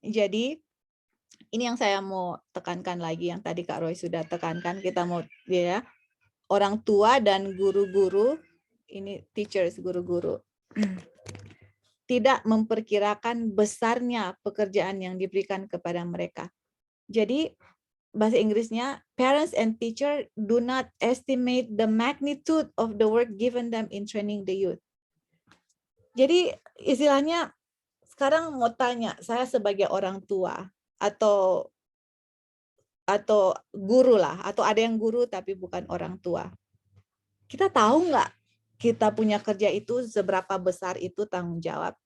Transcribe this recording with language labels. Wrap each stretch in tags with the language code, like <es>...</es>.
<id>Jadi ini yang saya mau tekankan lagi, yang tadi Kak Roy sudah tekankan, kita mau ya orang tua dan guru-guru, ini teachers, guru-guru, tidak memperkirakan besarnya pekerjaan yang diberikan kepada mereka. Jadi bahasa Inggrisnya,</id> <en>parents and teacher do not estimate the magnitude of the work given them in training the youth.</en> <id>Jadi istilahnya sekarang mau tanya, saya sebagai orang tua atau guru lah, atau ada yang guru tapi bukan orang tua. Kita tahu nggak kita punya kerja itu seberapa besar itu tanggung jawab?</id>